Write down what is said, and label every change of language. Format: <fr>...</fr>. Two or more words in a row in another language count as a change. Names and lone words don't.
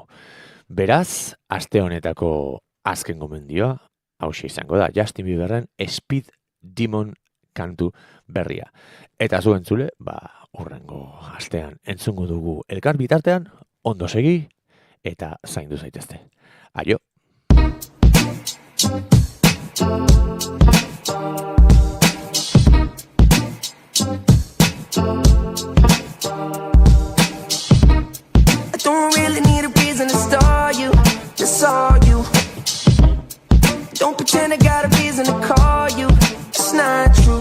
<eu>Beraz, aste honetako azken gomendioa, hauxe izango da, Justin Bieberren Speed Demon kantu berria. Eta zu entzule, hurrengo astean entzungo dugu elkar bitartean, ondo segi eta zaindu zaitezte. Aio!</eu> <en>I don't really need a reason to star you, just saw you. Don't pretend I got a reason to call you, it's not true.</en>